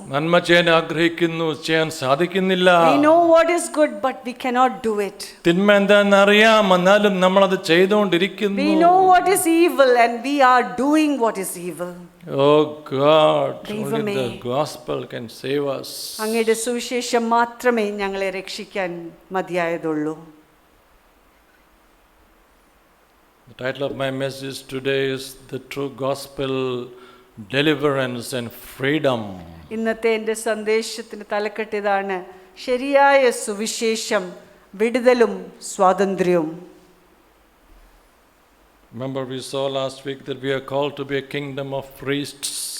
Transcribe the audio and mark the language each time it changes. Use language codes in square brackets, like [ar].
[ml] നന്മ ചെയ്യാൻ ആഗ്രഹിക്കുന്നു, ചെയ്യാൻ സാധിക്കുന്നില്ല. [en] We know what is good but we cannot do it. [ml] തിന്മ എന്താണെന്ന് അറിയാം, എന്നാലും നമ്മൾ അത് ചെയ്തുകൊണ്ടിരിക്കുന്നു. [en] We know what is evil and we are doing what is evil. Oh God, only the gospel can save us. [ml] അങ്ങയുടെ സുവിശേഷം മാത്രമേ ഞങ്ങളെ രക്ഷിക്കാൻ മതിയായതുള്ളൂ. [en] The title of my message today is The True Gospel, Deliverance and Freedom. [ml] ഇന്നത്തെ എൻ്റെ സന്ദേശത്തിന് തലക്കെട്ട് ഇതാണ്: ശരിയായ സുവിശേഷം, വിടുതലും സ്വാതന്ത്ര്യവും. [en] Remember we saw last week that we are called to be a kingdom of priests.